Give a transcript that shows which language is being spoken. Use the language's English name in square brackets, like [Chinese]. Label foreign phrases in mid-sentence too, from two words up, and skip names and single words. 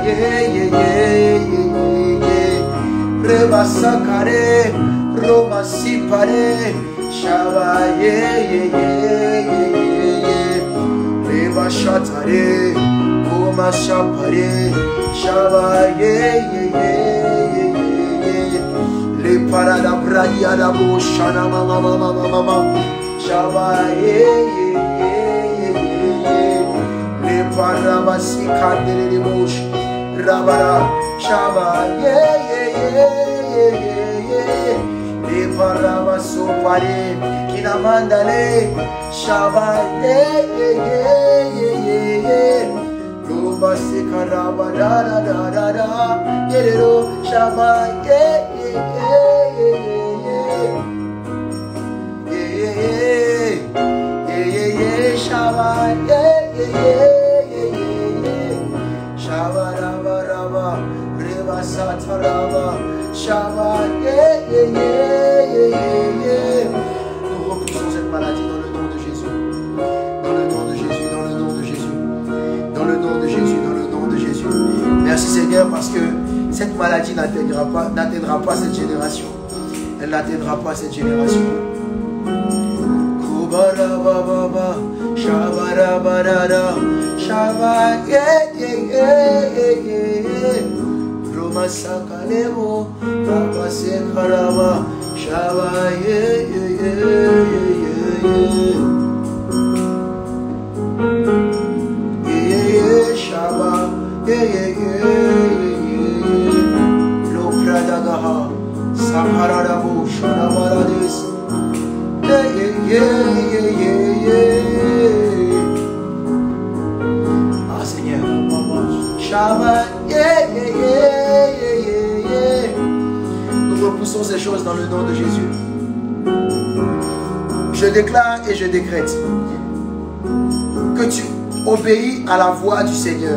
[French] Reba Sakare, Roma Sipare, Shaba, Reba Shatare, Koma Shapare, Shaba, Le Parada Bradia da Boshana Mama, Shaba, Parabasi Kandere Mosh Rabara Shaba Le Parabaso Pare Kinamandale Shaba Lubasi Karaba da Yerero Shaba Shaba Shabarabaraba, Reba Sataraba, Shaba, Nous repoussons cette maladie dans le nom de Jésus. Dans le nom de Jésus, dans le nom de Jésus. Dans le nom de Jésus, dans le nom de Jésus. Merci Seigneur parce que cette maladie n'atteindra pas cette génération. Elle n'atteindra pas cette génération. Kubarababa, Shabarabarada, Shaba, Roma Sakalemo, Papa Sekaraba, Shaba, Shaba, Lopradagaha, Saharabo, Sharabaradis. Ah Seigneur, Shabbat, nous repoussons ces choses dans le nom de Jésus. Je déclare et je décrète que tu obéis à la voix du Seigneur.